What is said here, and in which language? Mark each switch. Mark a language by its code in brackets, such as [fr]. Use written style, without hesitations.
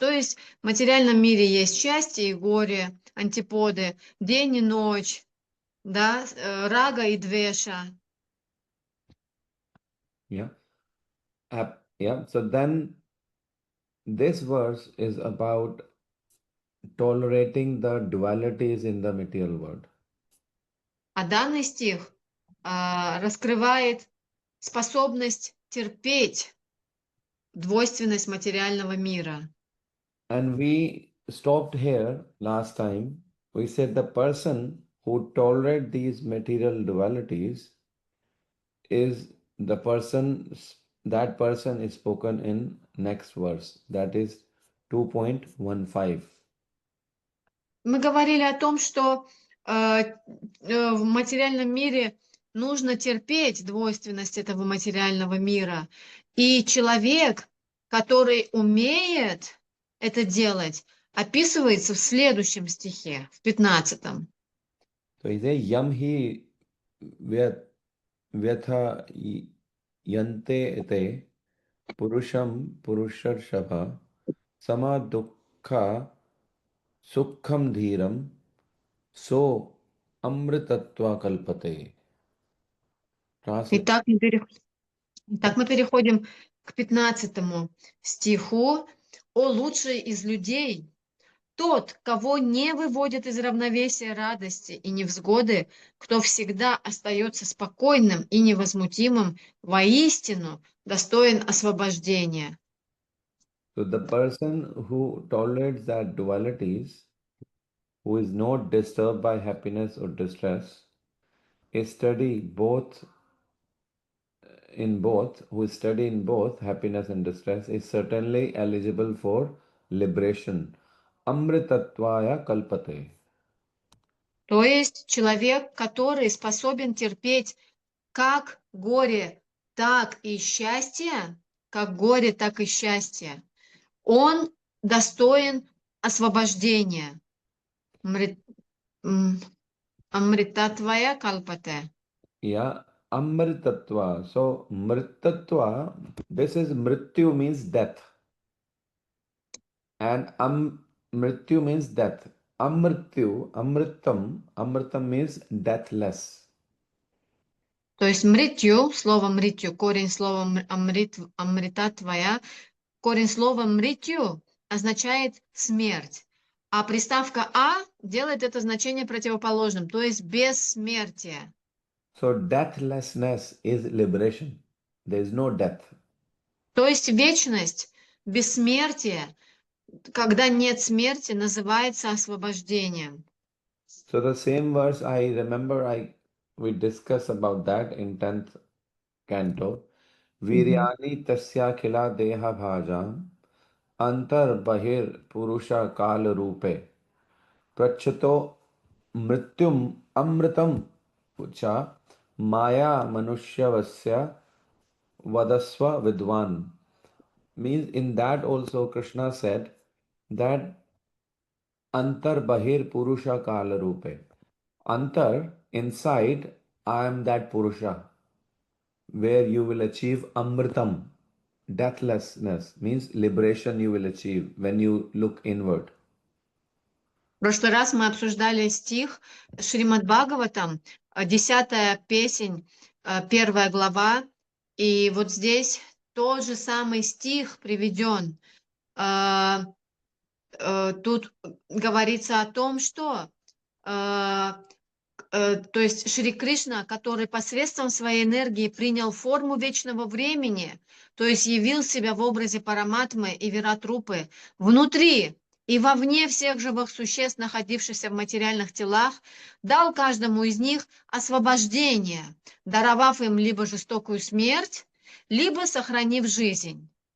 [ru] То есть в материальном мире есть счастье и горе, антиподы, день и ночь, да, рага и двеша. [en] Yeah. Yeah. So then this verse is about tolerating the dualities in the material world. [ru] А данный стих раскрывает способность терпеть двойственность материального мира. [en] And we stopped here last time. We said the person who tolerates these material dualities is the person, that person is spoken in next verse, that is 2.15. [ru] Мы говорили о том, что в материальном мире нужно терпеть двойственность этого материального мира. И человек, который умеет это делать, описывается в следующем стихе, в 15-м. [en] So he says, [sa] yam hi vyatha yante ete purusham purushar sama dukkha sukham dhiram so amritatva kalpate. [ru] Итак, мы переходим к 15-му стиху. «О лучший из людей, тот, кого не выводит из равновесия радости и невзгоды, кто всегда остается спокойным и невозмутимым, воистину достоин освобождения». [en] So the person who tolerates that dualities, who is not disturbed by happiness or distress, is study both in both, who study in both happiness and distress, is certainly eligible for liberation. [sa] Amritatvaya kalpate. [ru] То есть человек, который способен терпеть как горе, так и счастье, как горе, так и счастье, он достоин освобождения. [sa] Амритатвая калпате. [en] Yeah, amritatva. So mritatva, this is mrityu means death. And mrityu means death. Amrityu, amritam means deathless. [ru] То есть мритью, слово мритью, корень слова амритатвая, корень слова мритью означает смерть. А приставка «а» делает это значение противоположным, то есть бессмертие. [en] So deathlessness is liberation. There is no death. [ru] То есть вечность, бессмертие, когда нет смерти, называется освобождением. [en] So the same verse, I remember we discussed about that in 10th canto. [sa] Viryani tasya khila deha bhajam antar bahir purusha kal rupe prachato mrityum amritam cha maya manushyavasya vadasva vidwan. [en] Means in that also Krishna said that [sa] antar bahir purusha kala rupe. [en] Antar, inside, I am that purusha, where you will achieve amritam, deathlessness, means liberation you will achieve when you look inward. [ru] В прошлый раз мы обсуждали стих Шримад Бхагаватам, 10-я песнь, 1 глава, и вот здесь тот же самый стих приведен. Тут говорится о том, что то есть Шри Кришна, который посредством своей энергии принял форму вечного времени, то есть явил себя в образе Параматмы и Виратрупы внутри и вовне всех живых существ, находившихся в материальных телах, дал каждому из них освобождение, даровав им либо жестокую смерть, либо сохранив жизнь.